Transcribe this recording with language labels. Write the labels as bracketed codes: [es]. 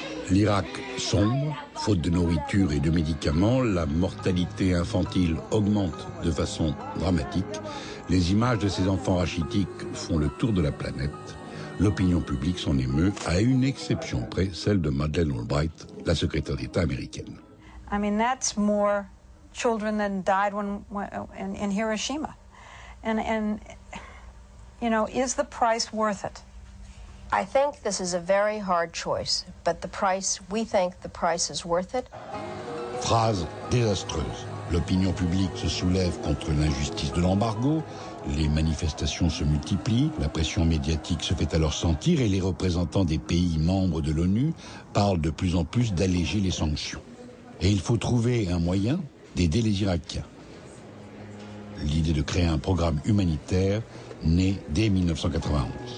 [fr] L'Irak sombre, faute de nourriture et de médicaments, la mortalité infantile augmente de façon dramatique, les images de ces enfants rachitiques font le tour de la planète. L'opinion publique s'en émeut, à une exception près, celle de Madeleine Albright, la secrétaire d'État américaine. [en] I mean, that's more children than died in Hiroshima. And, you know, is the price worth it? I think this is a very hard choice, but we think the price is worth it. [fr] Phrase désastreuse. L'opinion publique se soulève contre l'injustice de l'embargo, les manifestations se multiplient, la pression médiatique se fait alors sentir et les représentants des pays membres de l'ONU parlent de plus en plus d'alléger les sanctions. Et il faut trouver un moyen d'aider les Irakiens. L'idée de créer un programme humanitaire naît dès 1991.